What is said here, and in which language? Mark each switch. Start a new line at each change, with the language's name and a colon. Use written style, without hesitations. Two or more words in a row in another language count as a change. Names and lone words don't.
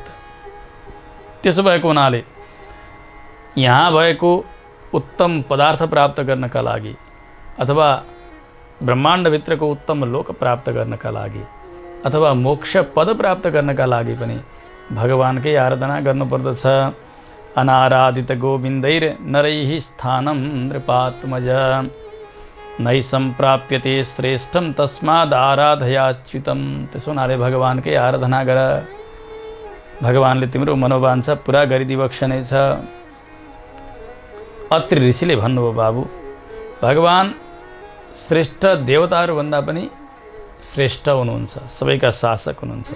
Nepali: त्यसो भएको हुनाले यहाँ भएको उत्तम पदार्थ प्राप्त गर्नका लागि अथवा ब्रह्माण्डभित्रको उत्तम लोक प्राप्त गर्नका लागि अथवा मोक्ष पद प्राप्त गर्नका लागि पनि भगवानकै आराधना गर्नुपर्दछ।
Sanskrit: अनाराधित गोविन्दैर नरैः स्थानं नृपात्मज नै सम्प्राप्यते श्रेष्ठम तस्माद् आराधयाच्युतम।
Nepali: त्यसो हुनाले भगवानकै आराधना गर, भगवानले तिम्रो मनोवाञ्छा पुरा गरिदिबक्ष नै छ। अत्रि ऋषिले भन्नुभयो, बाबु, भगवान् श्रेष्ठ देवताहरूभन्दा पनि श्रेष्ठ हुनुहुन्छ, सबैका शासक हुनुहुन्छ।